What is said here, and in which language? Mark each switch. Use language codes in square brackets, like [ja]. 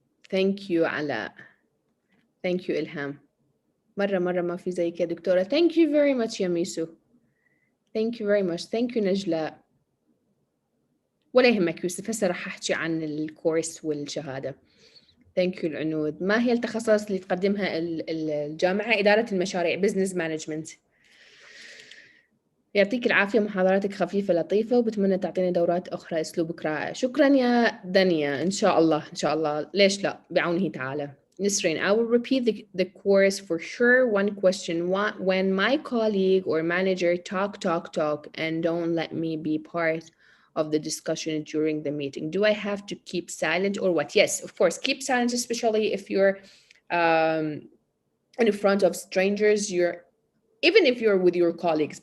[en] Thank you, Ala. Thank you, Ilham. [ar] مرة ما في زيك يا دكتورة. [en] Thank you very much يا ميسو. Thank you very much. Thank you نجلاء. [ar] ولا يهمك يوسف، هسه راح أحكي عن الكورس والشهادة. [en] Thank you العنود. [ar] ما هي التخصصات اللي تقدمها الجامعة؟ إدارة المشاريع Business Management. يعطيك العافية، محاضراتك خفيفة لطيفة، وبتمنى تعطيني دورات أخرى أسلوبك رائع. شكرا يا دنيا. إن شاء الله ليش لا، بعونه تعالى. [en] Nisreen, I will repeat the course for sure. One question: when my colleague or manager talk and don't let me be part of the discussion during the meeting, do I have to keep silent or what? Yes, of course, keep silent, especially if you're in front of strangers, even if you're with your colleagues.